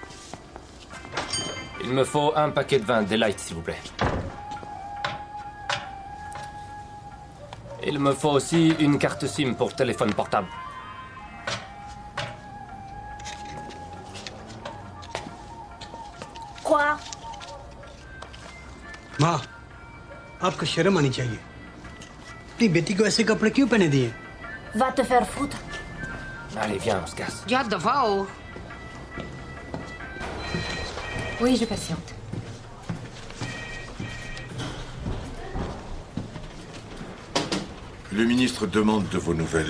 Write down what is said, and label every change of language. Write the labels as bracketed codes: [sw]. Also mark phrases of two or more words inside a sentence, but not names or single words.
[fr] Il me faut un paquet de vin, des lights, s'il vous plaît. Il me faut aussi une carte SIM pour téléphone portable. Quoi? [hi] माँ, आपको शर्म आनी चाहिए। अपनी बेटी को ऐसे कपड़े क्यों पहने दिए? [fr] Va te faire foutre. Allez, viens, on se casse. Giada, va. Oui, je patiente. Le ministre demande de vos nouvelles.